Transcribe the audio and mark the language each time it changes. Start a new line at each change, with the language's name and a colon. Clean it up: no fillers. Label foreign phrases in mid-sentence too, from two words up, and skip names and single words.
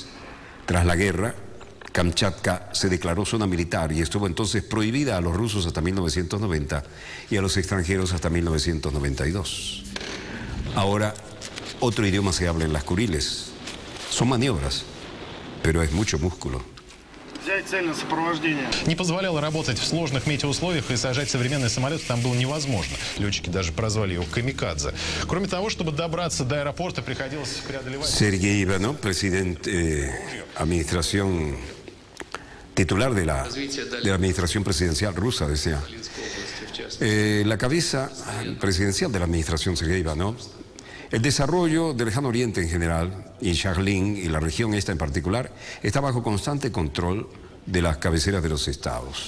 Spanish: Tras la guerra, Kamchatka se declaró zona militar y estuvo entonces prohibida a los rusos hasta 1990 y a los extranjeros hasta 1992. Ahora, otro idioma se habla en las Kuriles. Son maniobras, pero es mucho músculo.
Russian: Не позволяло работать в сложных метеоусловиях, и сажать современные самолеты там было невозможно. Летчики даже прозвали его «камикадзе». Кроме того, чтобы добраться до аэропорта, приходилось преодолевать...
Spanish: Sergei Ivanov, presidente, administración, titular de la administración presidencial rusa, decía. La cabeza presidencial de la administración, Sergei Ivanov, el desarrollo del Lejano Oriente en general, y Sakhalin y la región esta en particular, está bajo constante control de las cabeceras de los estados.